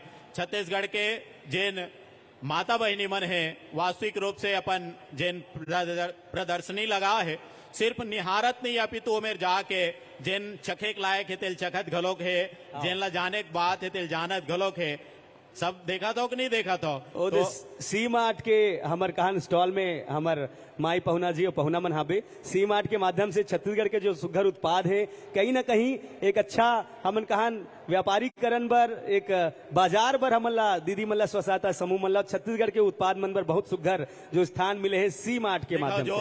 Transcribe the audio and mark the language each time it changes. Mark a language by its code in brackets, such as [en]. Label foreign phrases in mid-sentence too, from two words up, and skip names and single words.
[hne] छत्तीसगढ़ के जिन माता बहिनी मन है वास्तविक रूप से अपन जिन प्रदर्शनी लगा है, सिर्फ निहारत नहीं अपितु मेर जाके जिन चखे के लायक है तिल चखत घलोक है, जिन ला जाने के बात है तिल जानत घलोक है। सब देखा तो कि नहीं देखा तो सी मार्ट के हमार कहान स्टॉल में हमार माई पहुना जी और पहुना मन हाबे सी मार्ट के माध्यम से छत्तीसगढ़ के जो सुघर उत्पाद है कहीं ना कहीं एक अच्छा हमन कहान व्यापारीकरण बर, एक बाजार बर हमन ला दीदी मन ला स्वसहायता समूह मन ला छत्तीसगढ़ के उत्पाद मन बर बहुत सुघर जो स्थान मिले है सी मार्ट के माध्यम से।